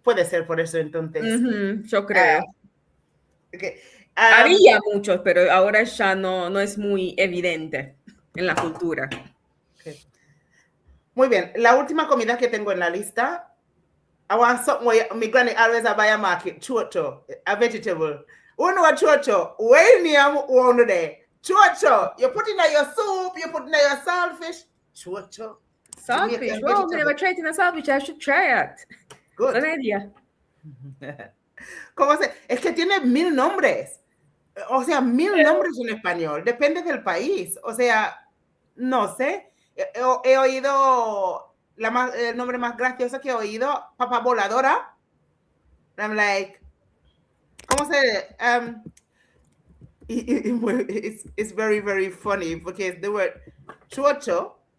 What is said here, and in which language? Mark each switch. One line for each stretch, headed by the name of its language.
Spanish: Puede ser por eso entonces. Yo creo.
English: Okay.
Spanish: Había muchos, pero ahora ya no es muy evidente en la cultura. Okay. Muy bien. La última comida que tengo en la lista.
English: I want something where my granny always buy a market, chocho, a vegetable. You know a chocho? Well, near one day. Chocho. You put in your soup, you put in your saltfish. Chocho. Saltfish? Well, we never tried in a saltfish. I should try it. Good.
Spanish: Buena idea. ¿Cómo se? Es que tiene 1000 nombres. O sea, 1000 nombres en español. Depende del país. O sea, no sé. He oído el nombre más gracioso que he oído, papa voladora.
English: I'm like,
Spanish: ¿cómo se?
English: It's very, very funny because the word chocho.